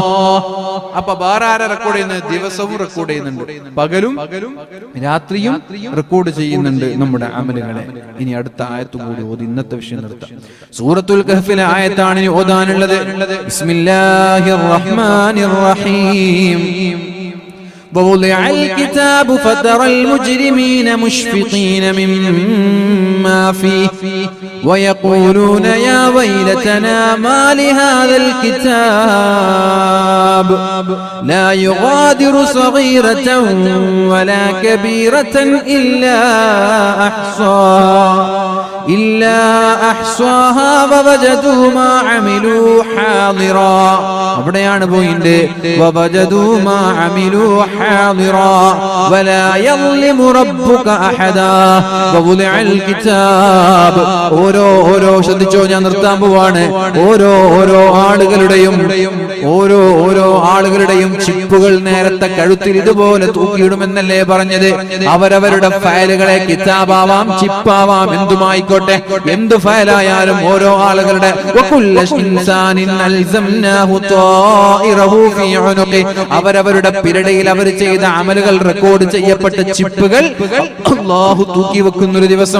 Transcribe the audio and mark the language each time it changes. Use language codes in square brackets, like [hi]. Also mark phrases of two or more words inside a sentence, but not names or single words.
[ml] അപ്പൊ ബാറാര റെക്കോർഡ് ചെയ്യുന്നത് ദിവസവും റെക്കോർഡ് ചെയ്യുന്നുണ്ട്, പകലും രാത്രിയും റെക്കോർഡ് ചെയ്യുന്നുണ്ട് നമ്മുടെ അമലുകളെ. ഇനി അടുത്ത ആയത്ത് കൂടി ഓതി ഇന്നത്തെ വിഷയം നിർത്താം. സൂറത്തുൽ കഹ്ഫിലെ ആയത്താണ് ഇനി ഓതാനുള്ളത്. [ar] بسم الله الرحمن الرحيم. ووضع الكتاب فترى المجرمين مشفقين مما فيه ويقولون يا ويلتنا ما لهذا الكتاب لا يغادر صغيرة ولا كبيرة إلا أحصاها ووجدوا ما عملوا حاضرا. [ml] അവിടെയാണ് പോയിന്റ്. [ar] ووجدوا ما عملوا حاضرا ولا يظلم ربك أحدا ووضع الكتاب. [ml] ഓരോ ശ്രദ്ധിച്ചോ, ഞാൻ നിർത്താൻ പോവാണ്. ഓരോ ആളുകളുടെയും ചിപ്പുകൾ നേരത്തെ കഴുത്തിൽ ഇതുപോലെ തൂക്കിയിടുമെന്നല്ലേ പറഞ്ഞത്? അവരവരുടെ ഫയലുകളെ, കിതാബാവാം, ചിപ്പാവാം, എന്തുമായിക്കോട്ടെ, എന്ത് ഫയലായാലും ഓരോ ആളുകളുടെ അവരവരുടെ പിരടയിൽ അവർ ചെയ്ത അമലുകൾ റെക്കോർഡ് ചെയ്യപ്പെട്ട ചിപ്പുകൾ അല്ലാഹു തൂക്കി വെക്കുന്ന ഒരു ദിവസം.